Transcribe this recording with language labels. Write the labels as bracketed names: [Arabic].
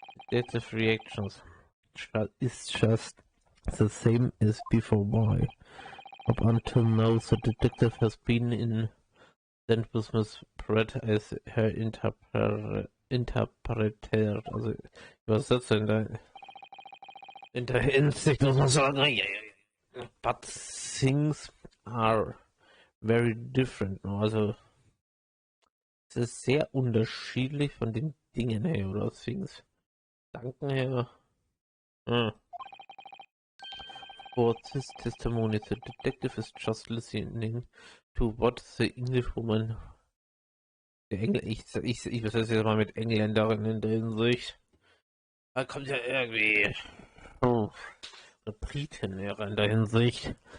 [English] Detective reactions is just the same as before. Why? Up until now, the detective has been in with Miss Brett as her interpreter. [German] Also Übersetzer in der Hinsicht muss man sagen. [English] But things are very different. [German] Also es ist sehr unterschiedlich von den Dingen her, oder things. Danken her. [English] For this testimony, the detective is just listening to what the English woman. [German] Ich übersetze jetzt mal mit Engländerin in der Hinsicht. Da kommt ja irgendwie. Eine Britin wäre in der Hinsicht.